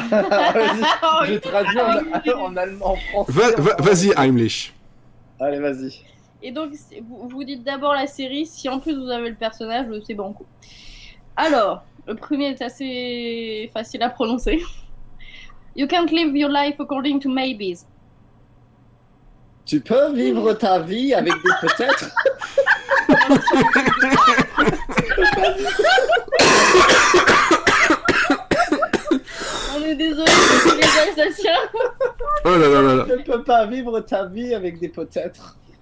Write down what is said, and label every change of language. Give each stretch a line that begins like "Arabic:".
French: Vas-y, je traduis en allemand, en français. vas-y, Heimlich. Allez, vas-y. Et donc, vous dites d'abord la série. Si en plus vous avez le personnage, c'est banco. Alors, le premier est assez facile à prononcer.
English: You can't live your life according to maybes.
French: Tu peux vivre ta vie avec des peut-être. On est désolé pour tous les Alsaciens. Oh là là là là. Tu ne peux pas vivre ta vie avec des peut-être.